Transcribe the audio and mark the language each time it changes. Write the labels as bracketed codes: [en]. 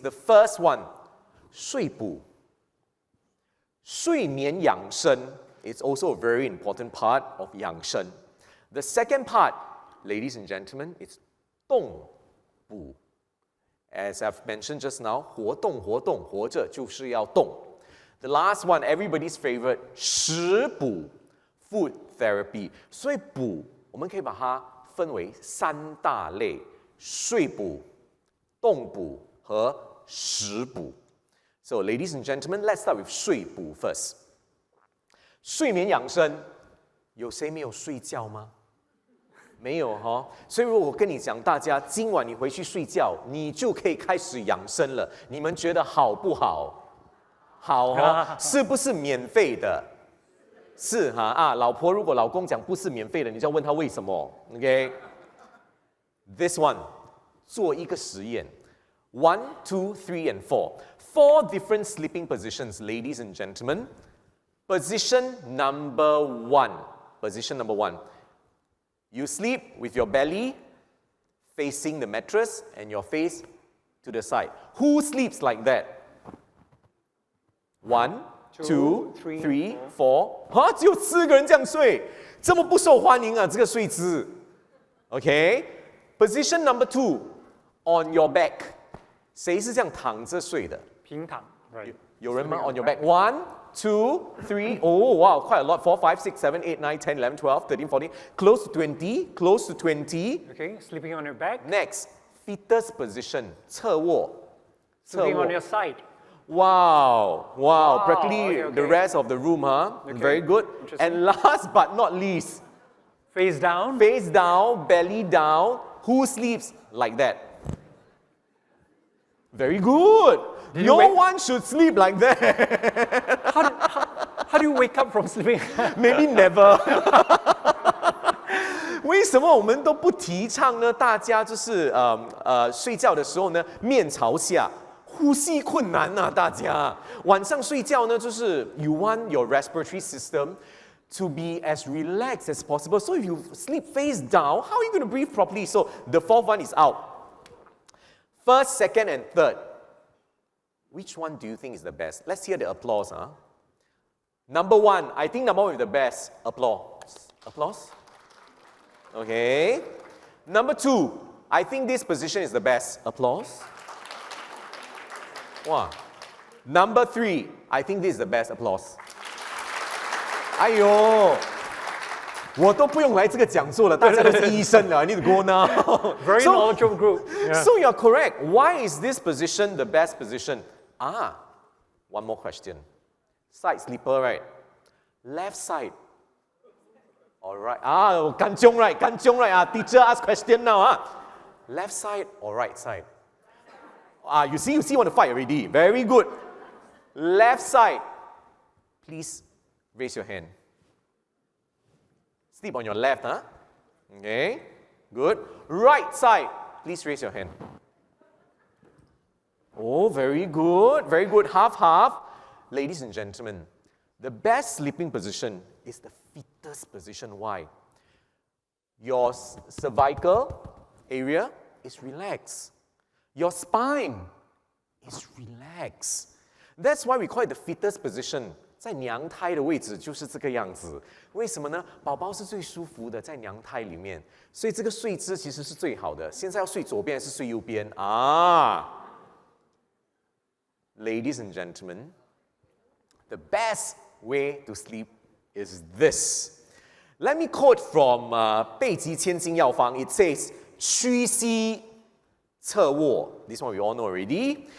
[en] The first one, 睡补. 睡眠养生 is also a very important part of 养生. The second part, ladies and gentlemen, is 动补. As I've mentioned just now, [zh] 活动活着就是要动. [en] The last one, everybody's favorite, 食补, food therapy. [zh] 所以补我们可以把它分为三大类：睡补、动补和食补。 [en] So, ladies and gentlemen, let's start with 睡补 first. [zh] 睡眠养生，有谁没有睡觉吗？没有哈，所以如果我跟你讲，大家今晚你回去睡觉，你就可以开始养生了。你们觉得好不好？好哈，是不是免费的？是哈啊，老婆如果老公讲不是免费的，你就要问他为什么 ？ [en] OK，this one [zh] 做一个实验 ， [en] 1, 2, 3 and 4 4 different sleeping positions, ladies and gentlemen. Position number 1. Position number 1. You sleep with your belly facing the mattress and your face to the side. Who sleeps like that? 1, 2, 3, 4. [zh] 啊，只有4个人这样睡，这么不受欢迎啊，这个睡姿。 [en] Okay? Position number 2, on your back. [zh] 谁是这样躺着睡的？平躺 right 有人吗？ [en] On your back. 1, 2, 3. Oh, wow, quite a lot. 4, 5, 6, 7, 8, 9, 10, 11, 12, 13, 14. Close to 20. Close to 20. Okay, sleeping on your back. Next, fetus position. 侧卧。 Sleeping on your side. Wow, wow. Practically okay. the rest of the room, huh? Okay, Very good. And last but not least, Face down. face down, belly down. Who sleeps like that? Very good. No one should sleep like that. How do you wake up from sleeping? Maybe never. [zh] 为什么我们都不提倡呢？大家就是睡觉的时候呢，面朝下，呼吸困难啊！大家晚上睡觉呢，就是 [en] you want your respiratory system to be as relaxed as possible. So if you sleep face down, how are you going to breathe properly? So the 4th one is out. First, second, and third. Which one do you think is the best? Let's hear the applause. Huh? Number 1, I think number 1 is the best. Applause. Applause. Okay. Number 2, I think this position is the best. Applause. Wow. Number 3, I think this is the best. Applause. [zh] 哎呦，我都不用来这个讲座了，大家都是医生了。 [en] I need to go now. Very knowledgeable group. Yeah. So you're correct. Why is this position the best position? One more question. Side sleeper, right? Left side. All right. Kanchong right. Kanchong right. Teacher ask question now. Left side or right side? You see, want to fight already. Very good. Left side. Please raise your hand. Sleep on your left, huh? Okay. Good. Right side. Please raise your hand. Oh, very good. Very good. Half, half. Ladies and gentlemen, the best sleeping position is the fetus position. Why? Your cervical area is relaxed. Your spine is relaxed. That's why we call it the fetus position. [zh] 在娘胎的位置就是这个样子。为什么呢？宝宝是最舒服的，在娘胎里面，所以这个睡姿其实是最好的。现在要睡左边还是睡右边啊？ [en] Ladies and gentlemen, the best way to sleep is this. Let me quote from 备急千金药方. It says, [zh] 屈膝侧卧. [en] This one we all know already.